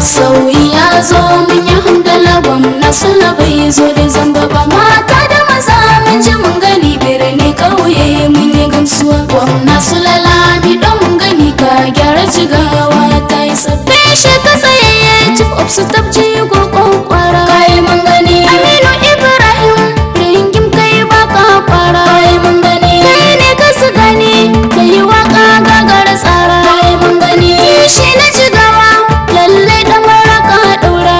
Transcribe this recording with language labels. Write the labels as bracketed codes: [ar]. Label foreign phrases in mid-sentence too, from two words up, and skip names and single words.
[ha] Sauyi ya zo mun yi hamdala, gwamna Sula bai zo da zamba ba. Mata da maza mun ji mun gani, birni ƙauye mun yi gamsuwa. Gwamna Sula Lami ɗan mun gani, ka gyara Jigawa ta yi sabbi. Shi ka tsayayye, [en] chief of staff [ha] jigo kwakwara. Kai mun gani. Aminu Ibrahim, ringim kai ba ka fara. Kai mun gani. Kai ne ka su gani, ka yi waƙa gagara tsara. Kai mun gani. Shi na Jigawa, lallai ɗan waraka ɗaura.